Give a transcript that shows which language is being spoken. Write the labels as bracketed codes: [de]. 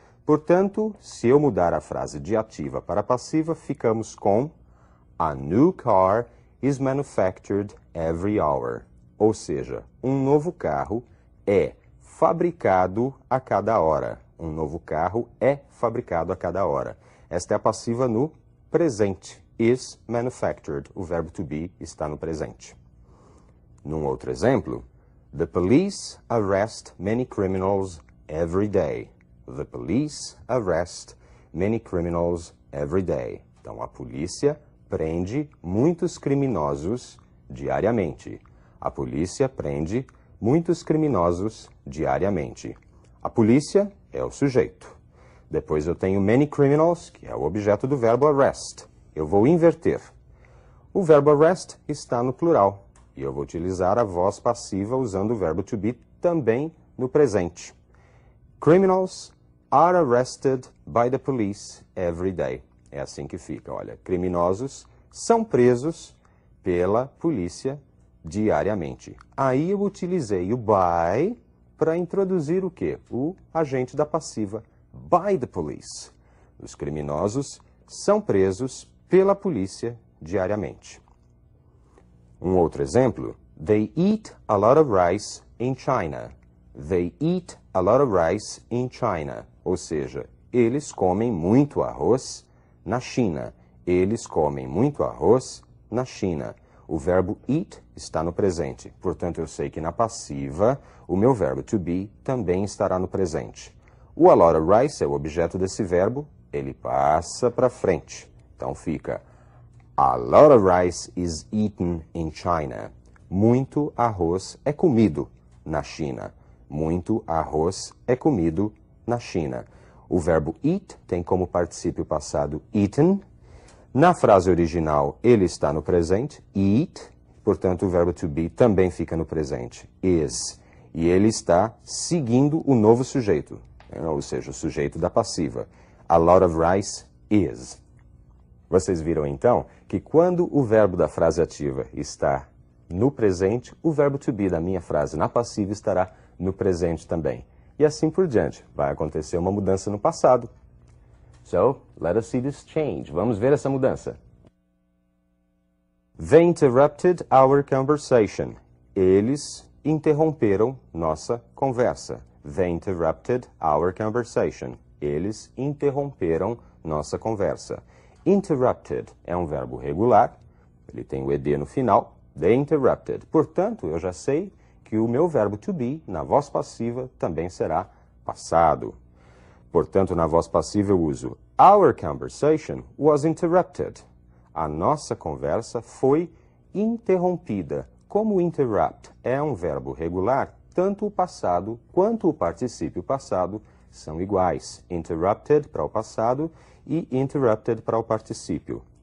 [pt] Portanto, se eu mudar a frase de ativa para passiva, ficamos com [en] A new car is manufactured every hour. [pt] Ou seja, um novo carro é fabricado a cada hora. Um novo carro é fabricado a cada hora. Esta é a passiva no presente. [en] Is manufactured. [pt] O verbo to be está no presente. Num outro exemplo, [en] The police arrest many criminals every day. The police arrest many criminals every day. [pt] Então, a polícia prende muitos criminosos diariamente. A polícia prende muitos criminosos diariamente. A polícia é o sujeito. Depois eu tenho [en] many criminals, [pt] que é o objeto do verbo arrest. Eu vou inverter. O verbo arrest está no plural. E eu vou utilizar a voz passiva usando o verbo to be também no presente. [en] Criminals are arrested by the police every day. [pt] É assim que fica, olha. Criminosos são presos pela polícia diariamente. Aí eu utilizei o by para introduzir o quê? O agente da passiva. [en] By the police. [pt] Os criminosos são presos pela polícia diariamente. Um outro exemplo, [en] They eat a lot of rice in China. They eat a lot of rice in China. [pt] Ou seja, eles comem muito arroz na China. Eles comem muito arroz na China. O verbo eat está no presente. Portanto, eu sei que na passiva, o meu verbo to be também estará no presente. O [en] a lot of rice [pt] é o objeto desse verbo, ele passa para frente. Então fica [en] A lot of rice is eaten in China. [pt] Muito arroz é comido na China. Muito arroz é comido na China. O verbo eat tem como particípio passado eaten. Na frase original, ele está no presente, eat. Portanto, o verbo to be também fica no presente, is. E ele está seguindo o novo sujeito, ou seja, o sujeito da passiva. [en] A lot of rice is. [pt] Vocês viram, então, que quando o verbo da frase ativa está no presente, o verbo to be da minha frase na passiva estará no presente também. E assim por diante. Vai acontecer uma mudança no passado. [en] So, let us see this change. [pt] Vamos ver essa mudança. [en] They interrupted our conversation. [pt] Eles interromperam nossa conversa. [en] They interrupted our conversation. [pt] Eles interromperam nossa conversa. Interrupted é um verbo regular, ele tem o ed no final. [en] They interrupted. [pt] Portanto, eu já sei que o meu verbo to be, na voz passiva, também será passado. Portanto, na voz passiva eu uso [en] Our conversation was interrupted. [pt] A nossa conversa foi interrompida. Como interrupt é um verbo regular, tanto o passado quanto o particípio passado são iguais. Interrupted para o passado e interrupted para o particípio.